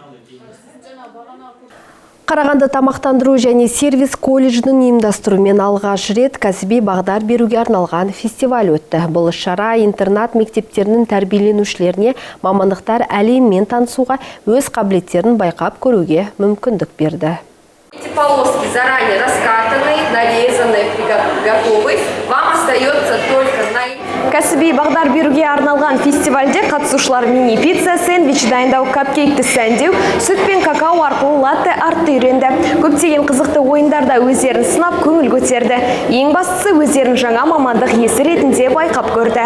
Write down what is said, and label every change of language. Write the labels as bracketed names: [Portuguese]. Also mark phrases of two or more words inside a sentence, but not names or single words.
[Kazakh] Қарағанды тамақтандыру және сервис колледжінің ұйымдастыруымен алғаш рет кәсіби бағдар беруге арналған фестиваль өтті. Бұл шара интернат мектептерінің тәрбиеленушілеріне мамандықтар әлеммен танысуға, өз қабілеттерін байқап көруге мүмкіндік берді. [Russian] Эти полоски заранее раскатаны, нарезаны, готовы. Вам остается только [Kazakh] Кәсіби бағдар беруге арналған фестивальде қатысушылар мини-пицца, сэндвич дайындау, капкейкті сәндеу, сүт пен какао арқылы латте артты үйренді. Көптеген қызықты ойындарда өздерін сынап көңіл көтерді. Ең бастысы өздерін жаңа мамандық иесі ретінде байқап көрді.